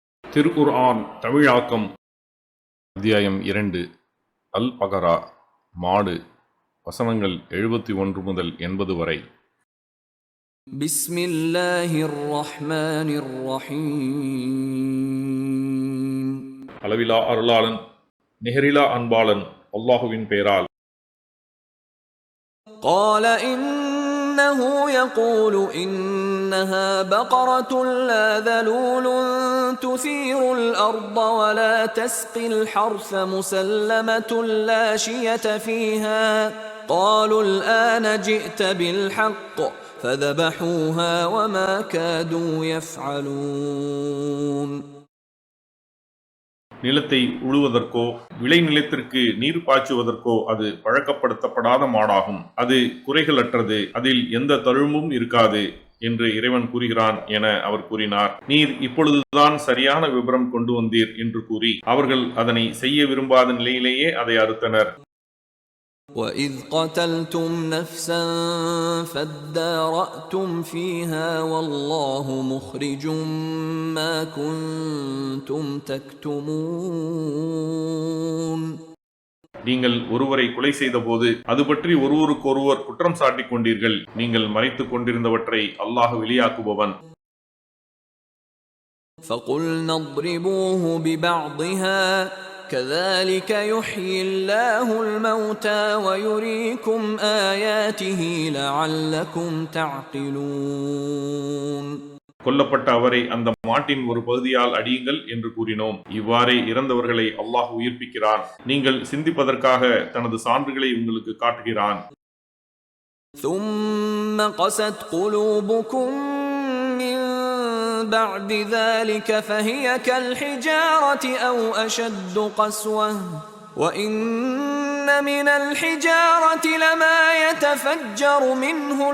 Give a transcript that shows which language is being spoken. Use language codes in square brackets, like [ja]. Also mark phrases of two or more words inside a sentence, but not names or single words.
[ta] திருக்குர்ஆன் தமிழாக்கம் அத்தியாயம் 2 அல் பகரா மாடு வசனங்கள் 71 முதல் 80 வரை. [ar] بسم الله الرحمن الرحيم. [ta] அளவிலா அருளாளன் நிகரிலா அன்பாளன் அல்லாஹுவின் பெயரால். [ar] قال إنه يقول إنها بقرة لا ذلول تثير الأرض ولا تسقي الحرث مسلمة لا شية فيها قالوا الآن جئت بالحق فذبحوها وما كادوا يفعلون. [ta] நிலத்தை உழுவதற்கோ விளை நிலத்திற்கு நீர் பாய்ச்சுவதற்கோ அது பழக்கப்படுத்தப்படாத மாடாகும். அது குறைகளற்றது, அதில் எந்த தழும்பும் இருக்காது என்று இறைவன் கூறுகிறான் என அவர் கூறினார். நீர் இப்பொழுதுதான் சரியான விபரம் கொண்டு வந்தீர் என்று கூறி அவர்கள் அதனை செய்ய விரும்பாத நிலையிலேயே அதை அறுத்தனர். [ar] وَإِذْ قَتَلْتُمْ نَفْسًا فَادَّارَأْتُمْ فِيهَا وَاللَّهُ مُخْرِجٌ مَا كُنْتُمْ تَكْتُمُونَ. [ta] நீங்கள் ஒருவரை கொலை செய்த போது அது பற்றி ஒருவருக்கொருவர் குற்றம் சாட்டிக் கொண்டீர்கள். நீங்கள் மறைத்துக் கொண்டிருந்தவற்றை அல்லாஹ் வெளியாக்குபவன். [ar] فَقُلْنَا اضْرِبُوهُ بِبَعْضِهَا كذلك يحيي الله الموتى ويريكم آياته لعلكم تعقلون. [ta] கொல்லப்பட்ட அவரை அந்த மாட்டின் ஒரு பகுதியால் அடியுங்கள் என்று கூறினோம். இவ்வாறே இறந்தவர்களை அல்லாஹ் உயிர்ப்பிக்கிறான். நீங்கள் சிந்திப்பதற்காக தனது சான்றுகளை உங்களுக்கு காட்டுகிறான். [ar] ثم قست قلوبكم من بعد ذلك فهي كالحجارة أو أشد قسوة وإن من الحجارة لما يتفجر منه